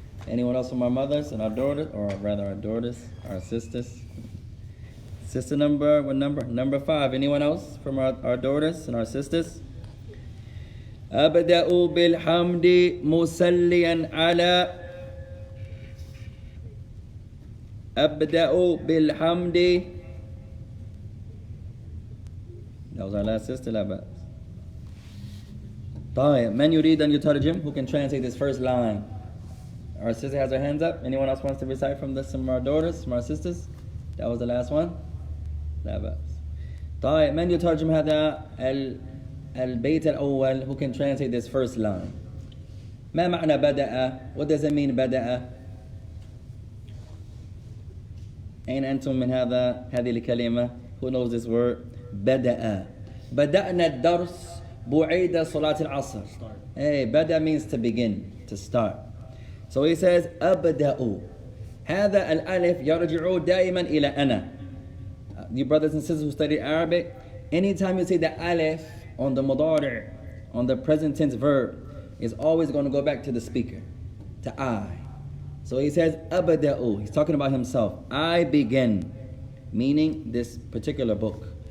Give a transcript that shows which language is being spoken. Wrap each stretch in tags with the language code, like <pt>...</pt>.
<en>Anyone else from our mothers and our daughters, or rather our daughters, our sisters? Sister number, what number? Number 5. Anyone else from our daughters and our sisters?</en> <ar>أبدأ بالحمد مصليا على أبدأ بالحمد.</ar> <en>That was our last sister,</en> <ar>لا بأس. طيب, من يريد أن يترجم?</ar> <en>Who can translate this first line? Our sister has her hands up. Anyone else wants to recite from this? From our daughters, from our sisters? That was the last one?</en> <ar>لا بأس. طيب, من يترجم هذا البيت الأول?</ar> <en>Who can translate this first line?</en> <ar>ما معنى بدأ?</ar> <en>What does it mean بدأ?</en> <ar>أين أنتم من هذه الكلمة?</ar> <en>Who knows this word?</en> <ar>بدأ. بدأنا الدرس بعيد صلاة العصر.</ar> <en>Hey, بدأ means to begin, to start. So he says أبدأ.</en> <ar>هذا الألف يرجع دائما إلى أنا.</ar> <en>You brothers and sisters who study Arabic, anytime you see the alif on the mudari', on the present tense verb, is always going to go back to the speaker, to I. So he says أبدأ. He's talking about himself. I begin, meaning this particular book.</en>